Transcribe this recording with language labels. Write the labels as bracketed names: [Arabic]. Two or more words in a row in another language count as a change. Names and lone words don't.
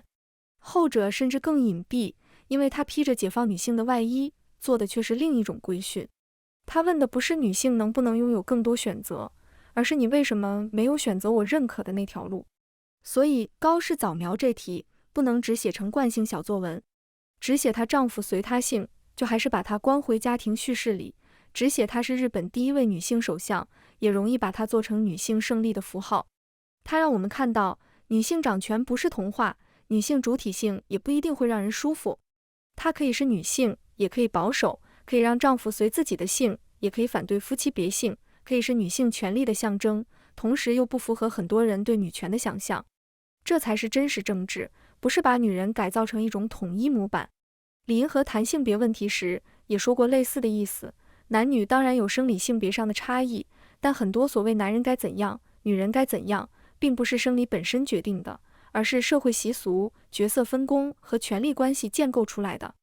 [Chinese] 後者甚至更隱蔽，因為他披着解放女性的外衣，做的卻是另一種規訓。他問的不是女性能不能擁有更多選擇，而是你為什麼沒有選擇我認可的那條路。所以高市早苗這題不能只寫成慣性小作文，只寫她丈夫隨她姓，就還是把她關回家庭敘事裡；只寫她是日本第一位女性首相，也容易把她做成女性勝利的符號。它讓我們看到， 女性掌權不是童話，女性主體性也不一定會讓人舒服。她可以是女性，也可以保守，可以讓丈夫隨自己的性，也可以反對夫妻別姓，可以是女性權利的象徵，同時又不符合很多人對女權的想象。這才是真實政治，不是把女人改造成一種統一模板。李銀河談性別問題時也說過類似的意思，男女當然有生理性別上的差異，但很多所謂男人該怎樣，女人該怎樣，並不是生理本身決定的，而是社會習俗、角色分工和權力關係建構出來的。